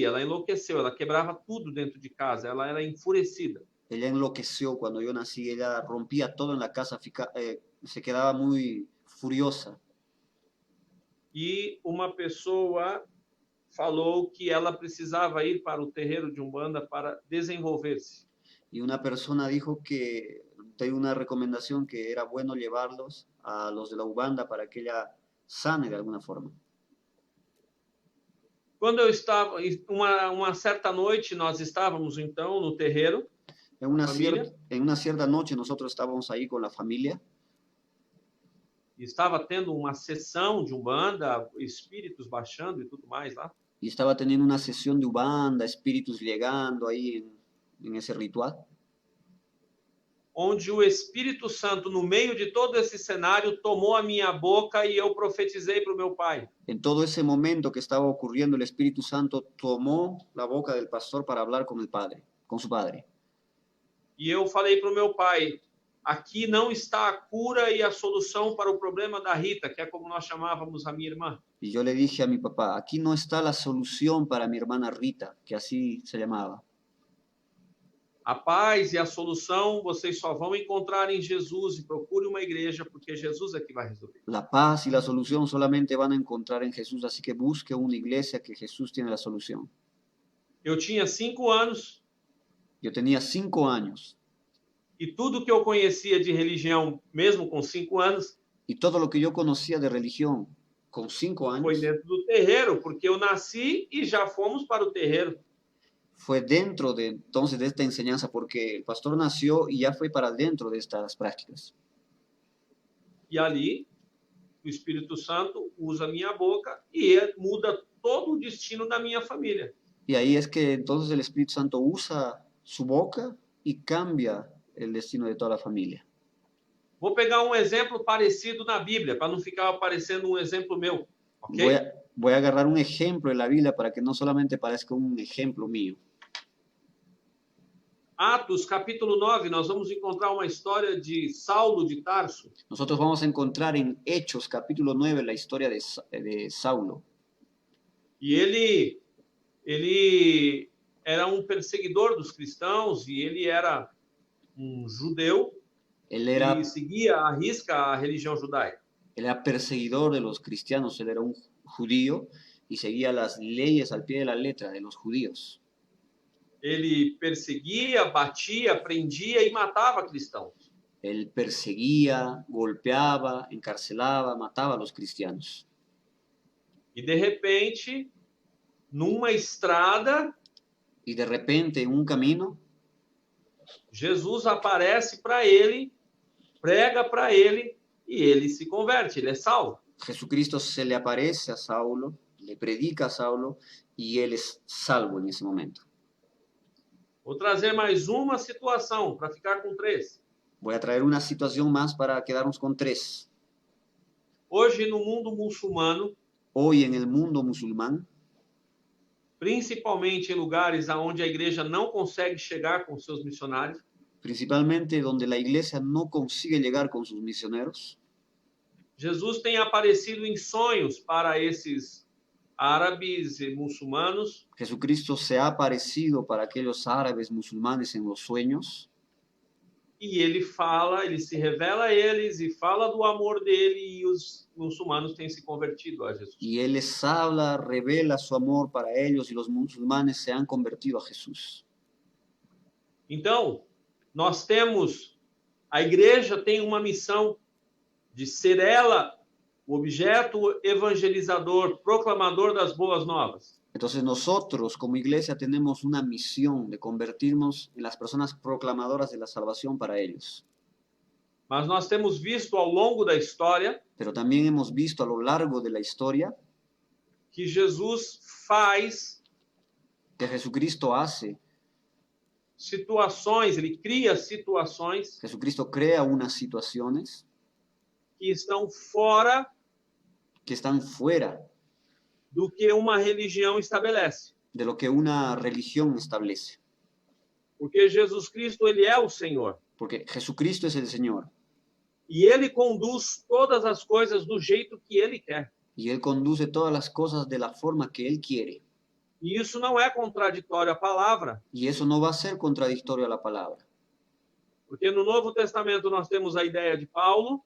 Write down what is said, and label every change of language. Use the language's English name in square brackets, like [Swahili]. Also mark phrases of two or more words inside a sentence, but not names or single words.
[Portuguese] Ela enlouqueceu, ela quebrava tudo dentro de casa, ela era enfurecida. Ela enlouqueceu quando eu nasci, ela [Spanish] rompia todo [Portuguese] na casa, [Spanish] se quedava [Portuguese] muito furiosa. E uma pessoa falou que ela precisava ir para o terreiro de Umbanda para desenvolver-se. [Spanish] Y una persona dijo que hay una recomendación que era bueno llevarlos a los de la Umbanda para que ella sane de alguna forma. [Portuguese] Quando eu estava, uma certa noite, nós estávamos então no terreiro. [Spanish] En una cierta noche nosotros estábamos ahí con la familia. [Portuguese] Estava tendo uma sessão de Umbanda, espíritos baixando e tudo mais lá. [Spanish] Y estaba teniendo una sesión de Umbanda, espíritus llegando ahí en ese ritual. [Portuguese] Onde o Espírito Santo, no meio de todo esse cenário, tomou a minha boca e eu profetizei para o meu pai. [Spanish] En todo ese momento que estaba ocurriendo, el Espíritu Santo tomó la boca del pastor para hablar con el padre, con su padre. [Portuguese] E eu falei para o meu pai, aqui não está a cura e a solução para o problema da Rita, que é como nós chamávamos a minha irmã. [Spanish] Y yo le dije a mi papá, aquí no está la solución para mi hermana Rita, que así se llamaba. [Portuguese] A paz e a solução vocês só vão encontrar em Jesus, e procure uma igreja, porque Jesus é que vai resolver. [Spanish] La paz y la solución solamente van a encontrar en Jesús, así que busque una iglesia que Jesús tiene la solución. [Portuguese] Eu tinha 5 anos [Spanish] Yo tenía 5 años [Portuguese] e tudo que eu conhecia de religião, mesmo com 5 anos, [Spanish] y todo lo que yo conocía de religión con 5 [Portuguese] foi [Spanish] años [Portuguese] dentro do terreiro, porque eu nasci e já fomos para o terreiro. [Spanish] fue dentro de entonces de esta enseñanza, porque el pastor nació y ya fue para dentro de estas prácticas. [Portuguese] E ali, o Espírito Santo usa a minha boca e muda todo o destino da minha família. [Spanish] Y ahí es que entonces el Espíritu Santo usa su boca y cambia el destino de toda la familia. [Portuguese] Vou pegar um exemplo parecido na Bíblia, para não ficar aparecendo um exemplo meu, ok? [Spanish] Voy a agarrar un ejemplo de la Biblia para que no solamente parezca un ejemplo mío. [Portuguese] Atos, capítulo 9, nós vamos encontrar uma história de Saulo de Tarso. [Spanish] Nosotros vamos a encontrar en Hechos, capítulo 9, la historia de Saulo. [Portuguese] E ele era um perseguidor dos cristãos e ele era um judeu [Spanish] Él era, [Portuguese] e seguia à risca a religião judaica. [Spanish] él era perseguidor de los cristianos, él era un judío y seguía las leyes al pie de la letra de los judíos. [Portuguese] Ele perseguia, batia, prendia e matava cristãos. [Spanish] Él perseguía, golpeaba, encarcelaba, mataba a los cristianos. [Portuguese] E de repente, numa estrada, [Spanish] Y de repente en un camino, [Portuguese] Jesus aparece para ele, prega para ele e ele se converte, ele é salvo. [Spanish] Jesucristo se le aparece a Saulo, le predica a Saulo y él es salvo en ese momento. [Portuguese] Vou trazer mais uma situação para ficar com 3. [Spanish] Voy a traer una situación más para quedarnos con 3. [Portuguese] Hoje, no mundo muçulmano, [Spanish] Hoy en el mundo musulmán, [Portuguese] principalmente em lugares onde a igreja não consegue chegar com seus missionários, [Spanish] principalmente donde la iglesia no consigue llegar con sus misioneros, [Portuguese] Jesus tem aparecido em sonhos para esses árabes e muçulmanos, [Spanish] Jesucristo se ha aparecido para aquellos árabes musulmanes en los sueños [Portuguese] e ele fala, ele se revela a eles e fala do amor dele, e os muçulmanos têm se convertido a Jesus. [Spanish] y Él les habla, revela su amor para ellos y los musulmanes se han convertido a Jesús. [Portuguese] Então, nós temos, a igreja tem uma missão de ser ela o objeto evangelizador, proclamador das boas novas. [Spanish] Entonces nosotros como iglesia tenemos una misión de convertirnos en las personas proclamadoras de la salvación para ellos. [Portuguese] Mas nós temos visto ao longo da história [Spanish] Pero también hemos visto a lo largo de la historia [Portuguese] que Jesus faz [Spanish] que Jesucristo hace, [Portuguese] situações, ele cria situações [Spanish] Jesucristo crea unas situaciones [Portuguese] que estão fora [Spanish] que están fuera [Portuguese] do que uma religião estabelece. [Spanish] de lo que una religión establece. [Portuguese] Porque Jesus Cristo, ele é o Senhor. [Spanish] Porque Jesucristo es el Señor [Portuguese] E ele conduz todas as coisas do jeito que ele quer. [Spanish] y Él conduce todas las cosas de la forma que Él quiere. [Portuguese] E isso não é contraditório à palavra, [Spanish] Y eso no va a ser contradictorio a la palabra. [Portuguese] porque no Novo Testamento nós temos a ideia de Paulo